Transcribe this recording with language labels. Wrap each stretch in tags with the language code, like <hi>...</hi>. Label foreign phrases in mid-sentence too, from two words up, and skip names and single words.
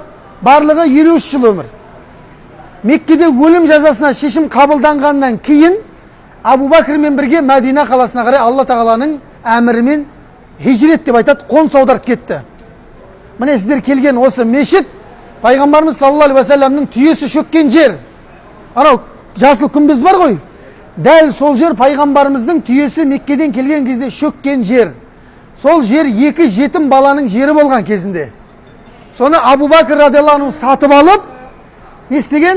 <kk>Барлығы 53 жыл өмір. Меккеде өлім жазасына шешім қабылданғаннан кейін Абу Бәкірмен бірге Мәдина қаласына қарай Алла тағаланың әмірімен хижрет деп айтады, қоныс аударып кетті. Міне сіздер келген осы мешіт пайғамбарымыз</kk> <ar>صلى الله عليه وسلم</ar> <kk>түйесі шөккен жер. Анау жасыл күмбез бар ғой. Дәл сол жер пайғамбарымыздың түйесі Меккеден келген кезде шөккен жер. Сол жер 2 жетім баланың жері болған кезінде. Соны Абу Бәкір</kk> <ar>رضي الله عنه</ar> <kk>сатып алып, не істеген?</kk>